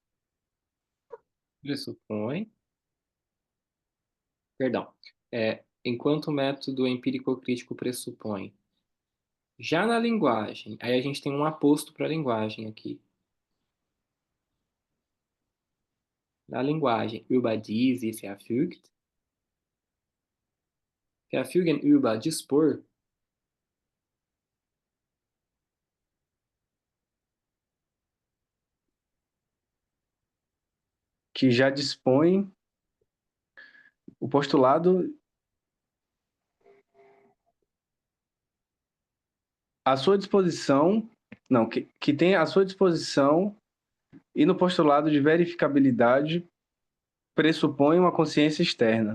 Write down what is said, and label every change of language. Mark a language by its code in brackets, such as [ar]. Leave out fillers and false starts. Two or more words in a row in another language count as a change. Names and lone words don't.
[pt] Pressupõe. Perdão. Enquanto o método empírico-crítico pressupõe. Já na linguagem, aí a gente tem um aposto para a linguagem aqui. Na linguagem, [de] über die sie verfügt. Verfügen über, [pt] dispor. que já dispõe o postulado à sua disposição, não, que tem à sua disposição e no postulado de verificabilidade pressupõe uma consciência externa.